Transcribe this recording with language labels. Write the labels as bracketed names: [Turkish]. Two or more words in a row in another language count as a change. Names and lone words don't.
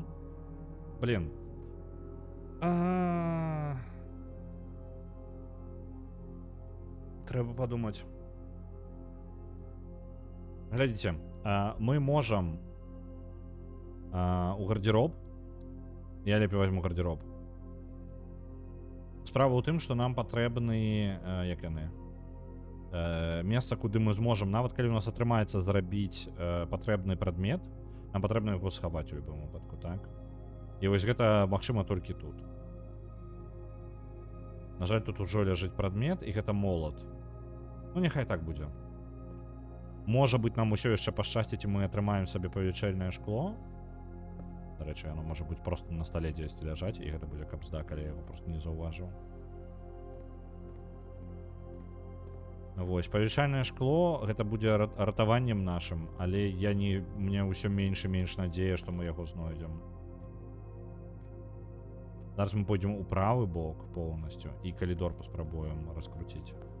[Ukrainian] Блин. Треба подумать. [Russian] Глядите. Мы можем... [Belarusian] у гардероб. Я лепей возьму гардероб. Справа ў тым, што нам патрэбны як яны месца, куды мы зможам, нават калі у нас атрымаецца зрабіць патрэбны прадмет, нам патрэбна яго схаваць у любым выпадку, так? І вось гэта магчыма толькі тут. На жаль, тут ужо ляжыць прадмет, і гэта молат. Ну няхай так будзе. Можа быць, нам усё яшчэ пашчасціць, і мы атрымаем сабе павелічэльнае шкло. [Ukrainian] До речі, оно може бути просто на столі десь ляжать, і [Belarusian] гэта буде капзда, калі я [Ukrainian] його просто не заўважыў. Вось, павелічальнае шкло, гэта будзе ратаваннем нашым, але я не... Мне ўсё менш і менш надзея, што мы яго знойдзем. Зараз мы пойдзем у правы бок поўнасцю, і калідор паспрабуем раскруціць.